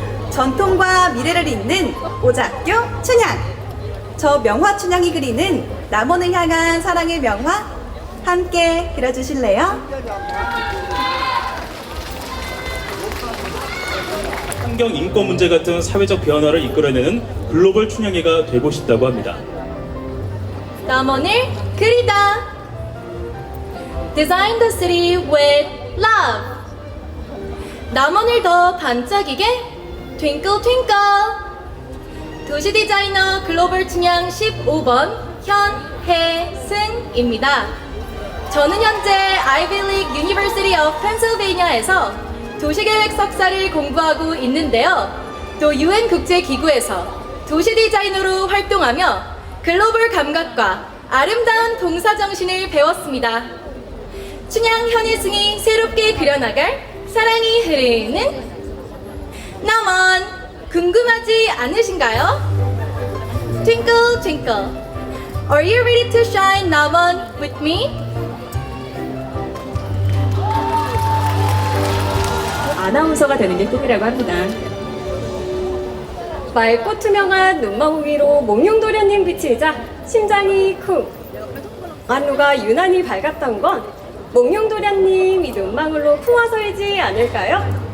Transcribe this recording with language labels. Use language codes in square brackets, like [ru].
[ko] 전통과 미래를 잇는 오작교 춘향, 저 명화 춘향이 그리는 남원을 향한 사랑의 명화 함께 그려주실래요? 환경 인권 문제 같은 사회적 변화를 이끌어내는 글로벌 춘향이가 되고 싶다고 합니다. 남원을 그리다. [en] Design the city with love. [ko] 남원을 더 반짝이게 [en] Twinkle Twinkle. [ko] 도시 디자이너 글로벌 춘향 15번 현혜승입니다. 저는 현재 Ivy League University of Pennsylvania에서 도시계획 석사를 공부하고 있는데요. 또 UN 국제기구에서 도시 디자이너로 활동하며 글로벌 감각과 아름다운 봉사정신을 배웠습니다. 춘향 현혜승이 새롭게 그려나갈 사랑이 흐르는 남원, 궁금하지 않으신가요? [en] Twinkle twinkle, are you ready to shine 남원 with me? [ko] 아나운서가 되는 게 꿈이라고 합니다. 맑고 투명한 눈망울 위로 몽룡도련님 비치자 심장이 쿵. 안루가 유난히 밝았던 건 몽룡도련님이 눈망울로 품어서이지 않을까요?